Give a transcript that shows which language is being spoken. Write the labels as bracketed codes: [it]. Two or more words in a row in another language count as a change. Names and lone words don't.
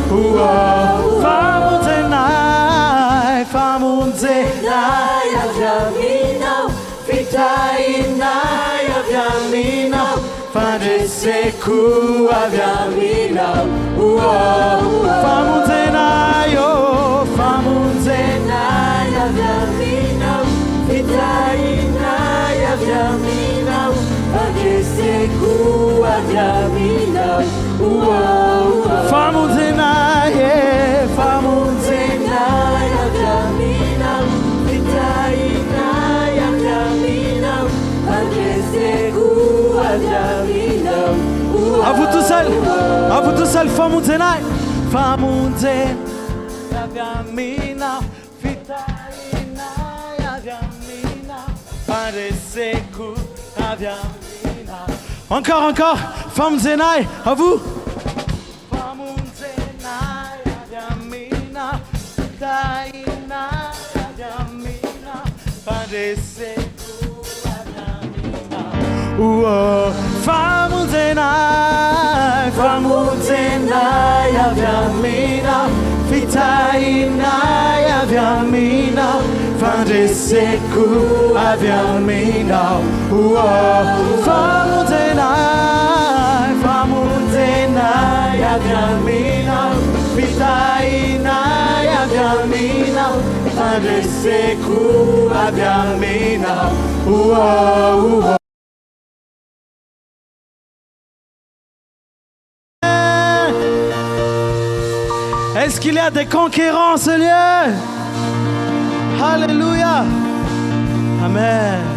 [mg] famonjenay famonjenay avy aminao fitahinay avy aminao fandreseko avy aminao famonjenay famonjenay avy aminao fitahinay avy aminao fandreseko avy aminao famonjenay famonjenay avy aminao fitahinay avy aminao fandreseko avy aminao [fr] à vous tout seul [mg] famonjenay famonjenay avy aminao fitahinay avy aminao fandreseko avy aminao encore famonjenay [fr] à vous [mg] famonjenay avy aminao fitahinay avy aminao fandreseko avy aminao famonjenay famonjenay avy aminao fitahinay avy aminao fandreseko avy aminao famonjenay famonjenay avy aminao fitahinay avy aminao fandreseko avy aminao [fr] Est-ce qu'il y a des conquérants en ce lieu? Alléluia. Amen.